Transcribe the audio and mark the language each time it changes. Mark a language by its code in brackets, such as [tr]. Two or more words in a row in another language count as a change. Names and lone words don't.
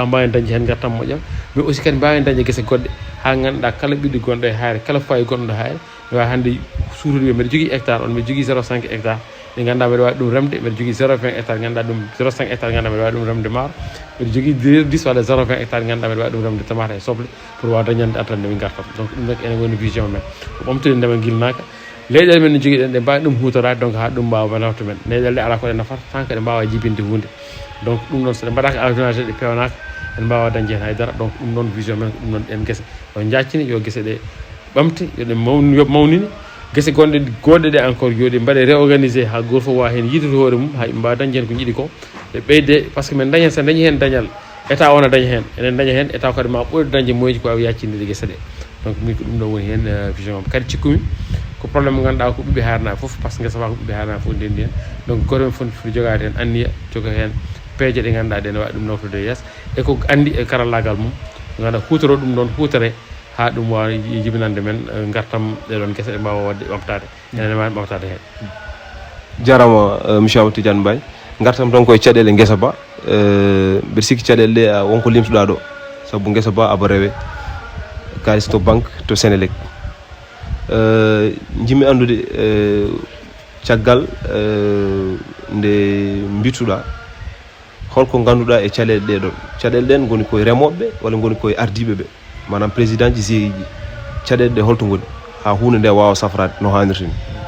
[ff] mbawi dañde hen gartam moƴƴam mais aussi kadi mbawi dañde guese goɗɗe ha ganduɗa kala ɓiɗɗo gonɗo e hayre kala foyer gonɗo ɗo hayre mi wawi hande suutude mbiɗa jogui hectare on mbiɗa jogui 0,5 hectare ɗe ganduɗa mbiɗa wawi ɗum remde mbiɗa jogui 0,20 hectare ganduɗa ɗum 0,5 hectare ganduɗa mbiɗa wawi ɗum remde maaro mbiɗa jogui 10 walla 0,20 hectare ganduɗa mbiɗa wawi ɗum remde tomate e soble pour wawa dañande attande min gartam donc ɗum nak ene woni vision men ko ɓamtude ndema guilnaka leyɗele men no jogui ɗen ɗe mbawi ɗum hutorade donc ha ɗum mbawa nawta men leyɗele ɗe ala ko ɗe nafata tant que ɗe mbawa jibinde hunde donc ɗum noon so ɗe mbaɗaka avenage ɗe pewnaka en mbawa dañde hen haydara donc ɗum noon vision men ko ɗum noon en guese yo jaccine yo guese ɗe ɓamte yoɗe mawnine guese goɗɗe ɗe encore yoɗe mbaɗe réorganisé ha goto fof wawa hen yiitude hoore mum ha mbawa dañde hen ko jiiɗi ko ɓe ɓeyde [fr] par ce que [ff] min dañi sa dañi hen dañal état ona daña hen enen daña hen état kadi ma ɓoyde dañde moyeji ko wawi yaccinde guese ɗe donc min ko ɗum ɗo woni hen vision am kadi cikkumi ko probléme mo ganduɗa ko ɓiɓɓe harna foof [fr] par ce que [ff] guesa ba ko ɓiɓɓe harna foof ndendi hen donc goto men fof foti jogade hen anniya joga hen peeje ɗe ganduɗa ɗe ne wawi ɗum nawtude yeeso e ko andi e karallagal mum ganduɗa hutoro ɗum ɗon huutere ha ɗum wawa jibinande men gartam ɗeɗon guese ɗe mbawa wadde ɓamtade enen wawi ɓamtade hen jarama monsieur Amadou Tidiane Mbaye gartam tan koye caɗele guesa ba mbeɗa sikki caɗele ɗe wonko limtuɗa ɗo saabu guesa ba aba rewe kalis to banque to Sénélec jimmi andude caggal nde mbituɗa holko ganduɗa e caɗele ɗeɗon caɗele ɗen goni koye remoɓeɓe walla goni koye ardiɓe ɓe manam président ji GIE ji caɗele ɗe holto goni ha hunde nde wawa safrade no hannirta ni